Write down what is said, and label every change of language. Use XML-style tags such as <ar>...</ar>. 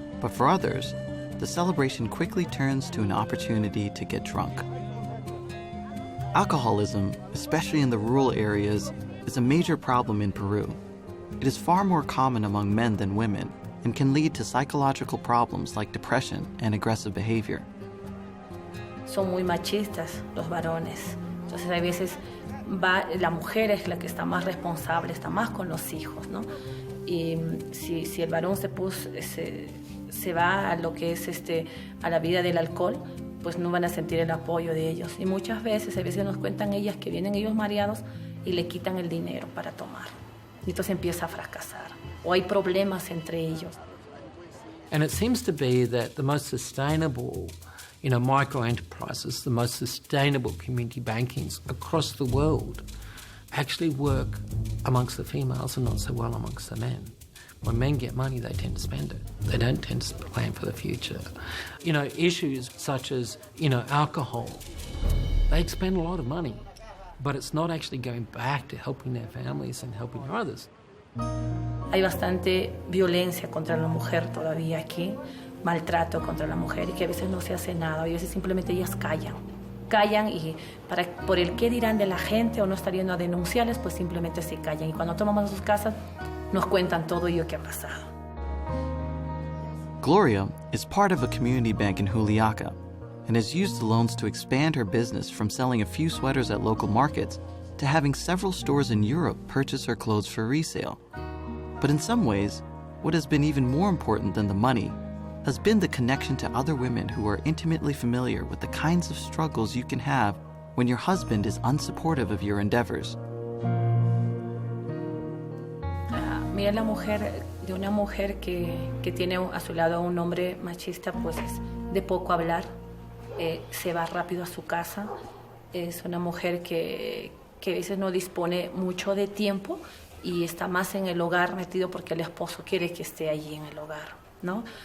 <en>But for others, the celebration quickly turns to an opportunity to get drunk. Alcoholism, especially in the rural areas, is a major problem in Peru. It is far more common among men than women and can lead to psychological problems like depression and aggressive behavior.</en> <es>Son muy machistas los varones. Entonces, a veces la mujer es la que está más responsable, está más con los hijos, ¿no? Y si el varón se va a lo que es a la vida del alcohol, pues no van a sentir el apoyo de ellos. Y muchas veces, a veces nos cuentan ellas que vienen ellos mareados y le quitan el dinero para tomar. Y entonces empieza a fracasar. O hay problemas entre ellos.</es> <en>And it seems to be that the most sustainable, micro enterprises, the most sustainable community bankings across the world actually work amongst the females and not so well amongst the men. When men get money, they tend to spend it. They don't tend to plan for the future. Issues such as, alcohol, they expend a lot of money, but it's not actually going back to helping their families and helping their others.</en> <es>Hay bastante violencia contra la mujer todavía aquí, maltrato contra la mujer, y que a veces no se hace nada, a veces simplemente ellas callan y por el qué dirán de la gente o no estar yendo a denunciarles, pues simplemente se callan. Y cuando tomamos a sus casas, nos cuentan todo ello que ha pasado.</es> <en>Gloria is part of a community bank in Juliaca and has used the loans to expand her business from selling a few sweaters at local markets to having several stores in Europe purchase her clothes for resale. But in some ways, what has been even more important than the money has been the connection to other women who are intimately familiar with the kinds of struggles you can have when your husband is unsupportive of your endeavors.</en> <es>Mira la mujer, de una mujer que tiene a su lado a un hombre machista, pues es de poco hablar, se va rápido a su casa, es una mujer que a veces no dispone mucho de tiempo y está más en el hogar metido porque el esposo quiere que esté allí en el hogar, ¿no?</es>